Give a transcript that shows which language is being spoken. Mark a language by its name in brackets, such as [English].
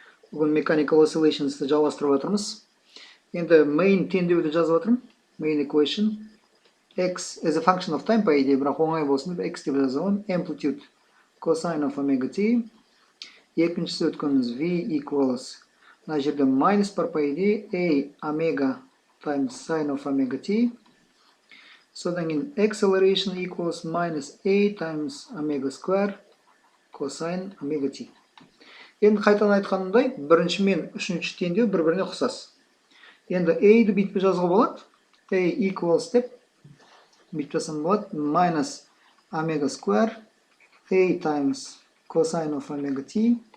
[Kazakh] Бүгін [English] mechanical oscillations'ты [Kazakh] жалғастырып жатырмыз. Енді main теңдеуді жазып жатырмын. [English] Main equation. X as a function of time, [Russian] по идее, [Kazakh] бірақ оңай болсын деп x деп жазамын. [English] Amplitude cosine of omega t. [Kazakh] Екіншісі өткеніміз [English] v equals. [Kazakh] Мына жерде minus бар, [Russian] по идее, [English] a omega times sine of omega t. [Kazakh] Содан кейін [English] acceleration equals minus a times omega square cosine omega t. [Kazakh] Енді қайтадан айтқанымдай, бірінші мен үшінші теңдеу бір-біріне ұқсас. Енді a-ді бүйтіп жазуға болады. [English] A equals [Kazakh] деп бүйтіп жазсам болады. [English] Minus omega square a times cosine of omega t.